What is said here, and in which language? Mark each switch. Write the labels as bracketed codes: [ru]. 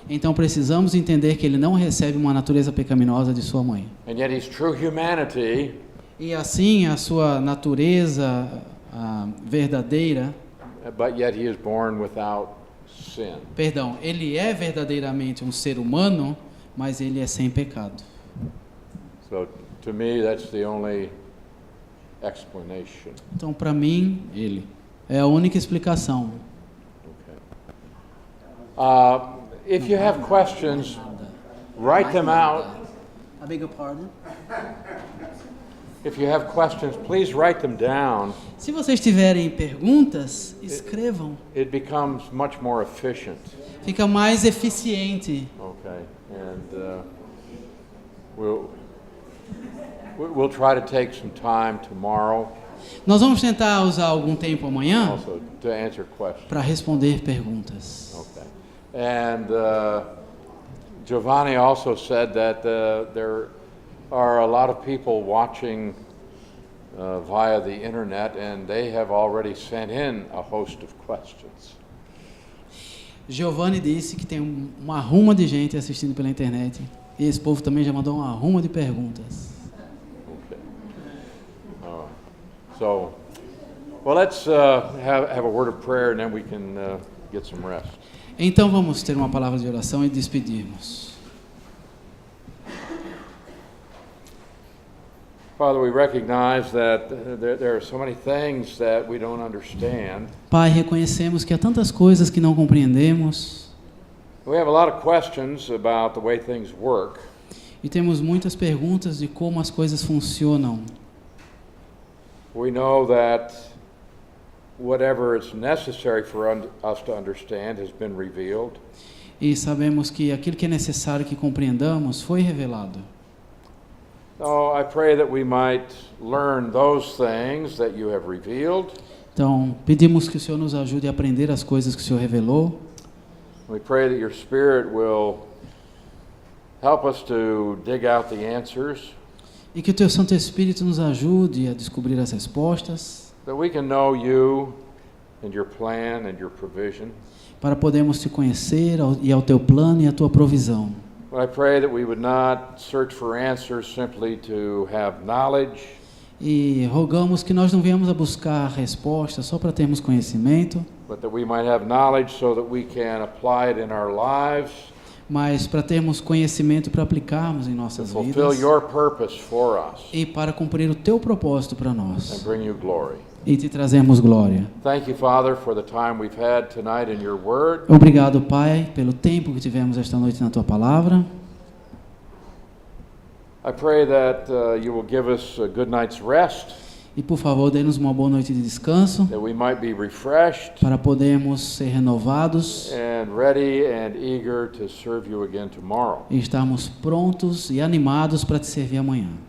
[pt] então precisamos entender que ele não recebe uma natureza pecaminosa de sua mãe. [en] And yet his true humanity [pt] E assim a sua natureza verdadeira, [en] but yet he is born without sin. [pt] perdão, ele é verdadeiramente um ser humano, mas ele é sem pecado. [en] So to me, that's the only explanation. [pt] Então, para mim, ele é a única explicação. [en] Okay. If you have questions, write them out. I beg your pardon? If you have questions, please write them down. [pt] Se vocês tiverem perguntas, escrevam. [en] It becomes much more efficient. [pt] Fica mais eficiente. [en] Okay, and we'll try to take some time tomorrow [pt] Nós vamos tentar usar algum tempo amanhã [en] also to answer questions. [pt] para responder perguntas. [en] Okay, and Giovanni also said that there are a lot of people watching via the internet, and they have already sent in a host of questions. [pt] Giovanni disse que tem uma arruma de gente assistindo pela internet. E esse povo também já mandou uma arruma de perguntas. [en] Okay. All right. So, well, let's have a word of prayer, and then we can get some rest. [pt] Então vamos ter uma palavra de oração e despedirmos. [en] Father, we recognize that there are so many things that we don't understand. [pt] Pai, reconhecemos que há tantas coisas que não compreendemos [en] We have a lot of questions about the way things work. [pt] e temos muitas perguntas de como as coisas funcionam. [en] We know that whatever is necessary for us to understand has been revealed. [pt] E sabemos que aquilo que é necessário que compreendamos foi revelado. [en] So I pray that we might learn those things that you have revealed. [pt] Então, pedimos que o Senhor nos ajude a aprender as coisas que o Senhor revelou. [en] We pray that your Spirit will help us to dig out the answers, [pt] E que o Teu Santo Espírito nos ajude a descobrir as respostas, [en] that we can know you and your plan and your provision. [pt] para podermos Te conhecer e ao Teu plano e à Tua provisão. [en] But I pray that we would not search for answers simply to have knowledge, [pt] E rogamos que nós não venhamos a buscar respostas só para termos conhecimento, [en] but that we might have knowledge so that we can apply it in our lives [pt] mas para termos conhecimento para aplicarmos em [en] to [pt] nossas [en] fulfill [pt] vidas [en] your purpose for us [pt] e para cumprir o Teu propósito para [en] and [pt] nós [en] bring you glory. [pt] e Te trazermos glória. [en] Thank you, Father, for the time we've had tonight in your word. [pt] Obrigado, Pai, pelo tempo que tivemos esta noite na Tua palavra. [en] I pray that you will give us a good night's rest, [pt] E, por favor, dê-nos uma boa noite de descanso [en] that we might be refreshed [pt] para podermos ser renovados [en] and ready and eager to serve you again tomorrow. [pt] e estarmos prontos e animados para Te servir amanhã.